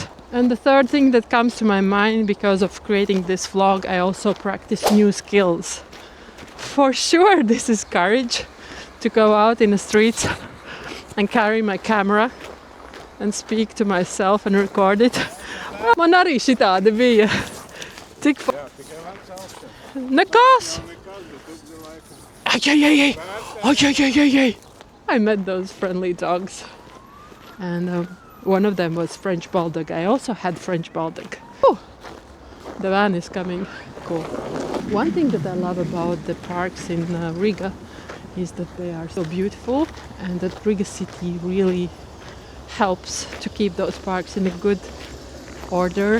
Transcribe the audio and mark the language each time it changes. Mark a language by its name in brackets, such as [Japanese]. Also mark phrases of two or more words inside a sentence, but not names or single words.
[English] And the third thing that comes to my mind because of creating this vlog, I also practice new skills. For sure, this is courage to go out in the streets and carry my camera and speak to myself and record it. [Latvian] Man arī šitādi bija. Cik Nekas! [English] I met those friendly dogs. And one of them was French Bulldog. I also had French Bulldog. Oh, the van is coming. Cool. One thing that I love about the parks in Riga is that they are so beautiful, and that Riga city really helps to keep those parks in a good order.